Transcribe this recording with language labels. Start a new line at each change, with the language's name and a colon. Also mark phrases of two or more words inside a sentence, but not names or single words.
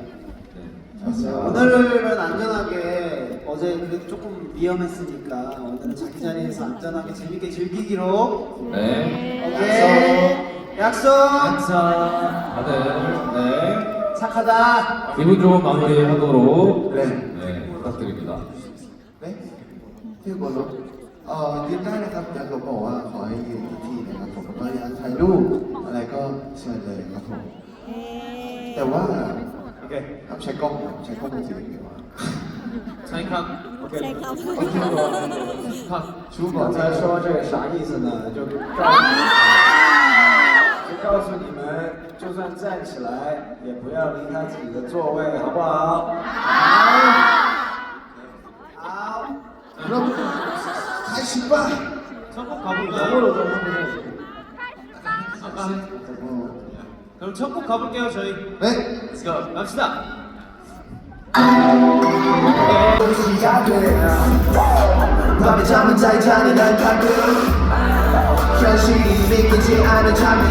Korean: 오늘은 안전하게 어제 그래도 조금 위험했으니까 오늘은 자기 자리에서 안전하게 재밌게 즐기기로 네. 오케이 약속 다들 네. 착하다 기분 좋은 마무리 하도록 네, 부탁드립니다.
Thai: เนี่ยพี่โกโลยืนได้นะครับอยากจะบอกว่าขอให้ยืนที่ที่นะครับผมก็อยากถ่ายรูปอะไรก็เชิญเลยครับผมแต่ว่า
Korean: 오케이.
Thai: ห้ามใช้กล้องนะใช้กล้องมือถืออย่างเดียว
Korean: 사인컵. 오케이.
Thai: ชูก่อน
Chinese: 刚才说这个啥意思呢就告诉你们就算站起来也不要离开自己的座位好不好好
Korean: 그럼 다시 봐. 천국 가볼까요? 영어로 좀 해보세요 그럼 천국 가볼게요 저희. 네.
English: Let's go.
Korean: 갑시다. 밤에 잠은 잘 자는 날 가끔 현실이 믿기지 않은 잠이